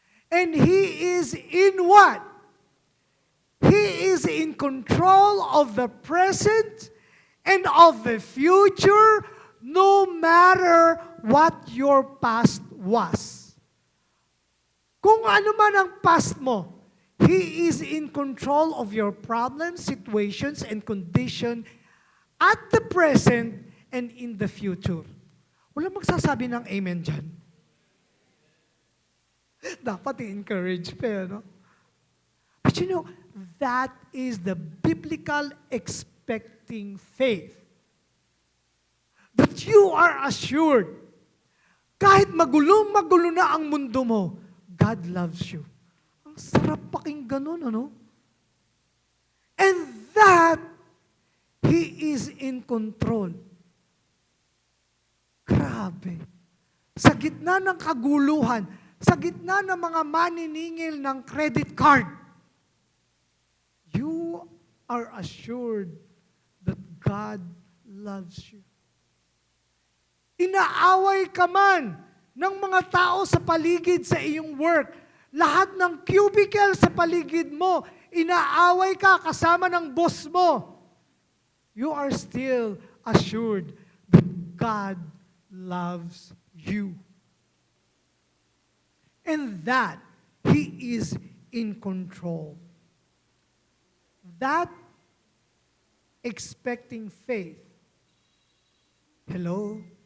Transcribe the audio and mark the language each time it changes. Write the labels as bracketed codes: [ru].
[en] And He is in what? He is in control of the present and of the future, no matter what your past was. [tl] Kung ano man ang past mo, [en] He is in control of your problems, situations, and condition at the present and in the future. [tl] Wala magsasabi ng amen dyan. Dapat i-encourage pa, no? [en] But you know, that is the biblical expecting faith. That you are assured, [tl] kahit magulo na ang mundo mo, [en] God loves you. [tl] Ang sarap pakinggan nun, ano? [en] And that He is in control. [tl] Grabe. Sa gitna ng kaguluhan, sa gitna ng mga maniningil ng credit card, [en] you are assured that God loves you. [tl] Inaaway ka man ng mga tao sa paligid sa iyong work. Lahat ng cubicle sa paligid mo, inaaway ka kasama ng boss mo. [en] You are still assured that God loves you. And that He is in control. That expecting faith. Hello?